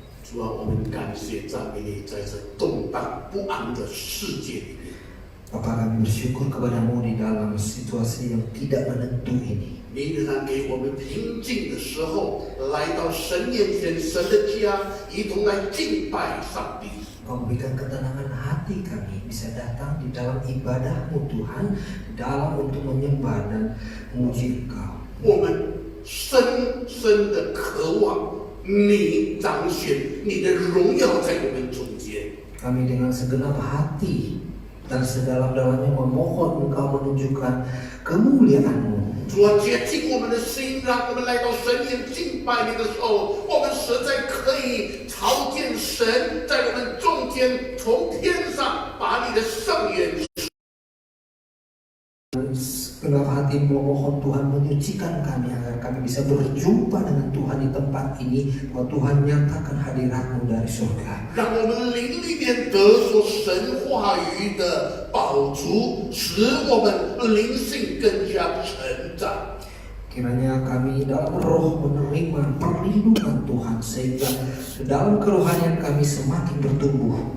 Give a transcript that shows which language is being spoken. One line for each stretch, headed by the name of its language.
Chinese: 主啊，我们感谢赞美你，在这动荡不安的世界里面，
Indonesian: Bapa, kami bersyukur kepadamu di dalam situasi yang tidak menentu ini.
Chinese: 你仍然给我们平静的时候，来到神面前，神的家，一同来敬拜上帝。
Indonesian: Kau berikan ketenangan hati kami bisa datang di dalam ibadahmu Tuhan, di dalam untuk menyembah dan memuji Engkau.
Chinese: 我们深深的渴望你彰显你的荣耀在我们中间。
Indonesian: Kami dengan segenap hati dan sedalam-dalamnya memohon Engkau menunjukkan kemuliaan-Mu.
Chinese: 主啊，洁净我们的心，让我们来到神面敬拜你的时候，我们实在可以朝见神，在我们中间，从天上把你的圣言。
Indonesian: Segenap hati memohon Tuhan menyucikan kami agar kami bisa berjumpa dengan Tuhan di tempat ini. Bahwa Tuhan nyatakan hadirat-Mu dari surga.
Chinese: 让我们灵里面得着神话语的饱足，使我们灵性更加成长。
Indonesian: Kiranya kami dalam roh menerima perlindungan Tuhan sehingga dalam kerohanian kami semakin bertumbuh.